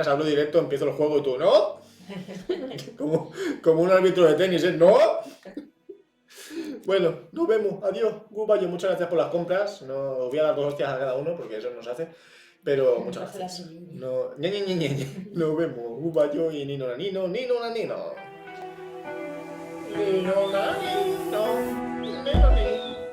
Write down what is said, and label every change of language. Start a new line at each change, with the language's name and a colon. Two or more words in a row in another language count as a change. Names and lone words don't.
Spanish: Hablo directo, empiezo el juego y tú, ¿no? como un árbitro de tenis, ¿eh? ¿No? Bueno, nos vemos. Adiós. Goodbye. Muchas gracias por las compras. No os voy a dar 2 hostias a cada uno porque eso no se hace. Pero muchas gracias. No, Nos vemos. Goodbye y Nino Nanino. Nino Nanino. Nino Nanino. Nino Nanino.